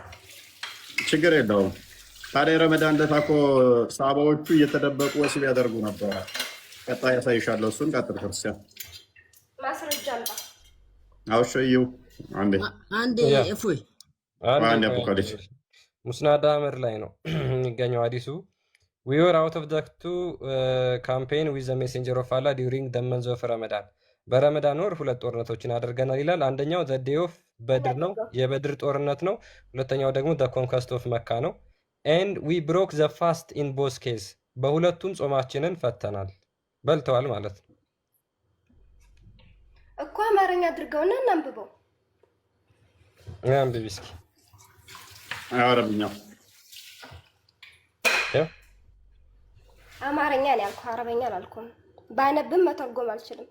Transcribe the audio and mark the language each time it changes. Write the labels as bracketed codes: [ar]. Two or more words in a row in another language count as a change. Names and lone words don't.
[am] ችግር የለውም። ታዲያ ረመዳን ዕለት እኮ ሰሃባዎቹ እየተደበቁ ወሲብ ያደርጉ ነበረ። ቀጣይ ያሳይሻለሁ። እሱን ቀጥል ክርስቲያን። ማስረጃ አምጣ። አውሸዩ አንዴ እፎይ አንዴ አቡካሊስ ሙስናድ አህመድ ላይ ነው የሚገኘው ሐዲሱ። [en] we were out of the to campaign with the messenger of Allah during the month of Ramadan [am] በረመዳን ወር 2 ጦርነቶችን አድርገናል ይላል። አንደኛው [en] the day of [am] በድር ነው፣ የበድር ጦርነት ነው። ሁለተኛው ደግሞ [en] the conquest of [am] መካ ነው። [en] and we broke the fast in both case [am] በሁለቱም ጾማችንን ፈተናል። በልተዋል ማለት ነው እኮ። አማርኛ አድርገውና እናንብበው። አንብቢ እስኪ። አረብኛው አማርኛ ነው ያልኩህ፣ አረበኛ አላልኩም። ባነብም መተርጎም አልችልም።